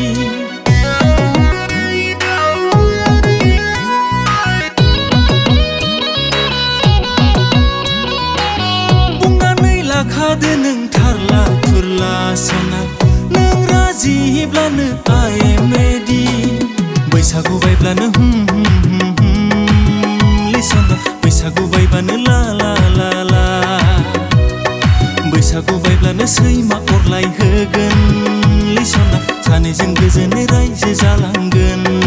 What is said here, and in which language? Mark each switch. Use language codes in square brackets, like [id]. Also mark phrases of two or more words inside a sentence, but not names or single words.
[brx] बुंनानै लाखादो नों थारला थुरला सना नों राजिब्लानो [en] I am ready [brx] बैसागु बायब्लानो लिसना बैसागु बायबानो ला ला ला ला बैसागु बायब्लानो सैमा अरलाय होगोन लिसना सानैजों गोजोनै रायजो जालांगोन